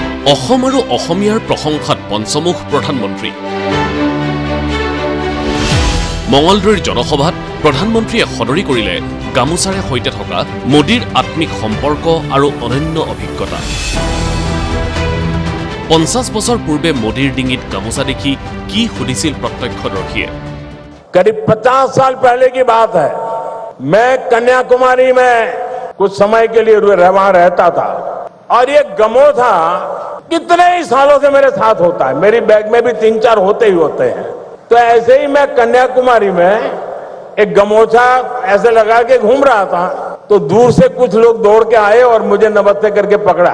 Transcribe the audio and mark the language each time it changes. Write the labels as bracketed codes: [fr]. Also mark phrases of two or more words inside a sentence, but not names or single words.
[as] অসম আৰু অসমীয়াৰ প্ৰশংসাত পঞ্চমুখ প্ৰধানমন্ত্ৰী মঙলদৈৰ জনসভাত প্ৰধানমন্ত্ৰীয়ে সদৰি কৰিলে গামোচাৰে সৈতে থকা মোদীৰ আত্মিক সম্পৰ্ক আৰু অনন্য অভিজ্ঞতা 50 বছৰ পূৰ্বে মোদীৰ ডিঙিত গামোচা দেখি কি সুধিছিল প্ৰত্যক্ষদৰ্শীয়ে [hi] करीब 50 साल पहले की बात है। मैं कन्याकुमारी में कुछ समय के लिए वहां रहता था और ये गमोछा कितने ही सालों से मेरे साथ होता है। मेरी बैग में भी 3-4 होते ही होते हैं। तो ऐसे ही मैं कन्याकुमारी में एक गमोछा ऐसे लगा के घूम रहा था तो दूर से कुछ लोग दौड़ के आए और मुझे नमस्ते करके पकड़ा।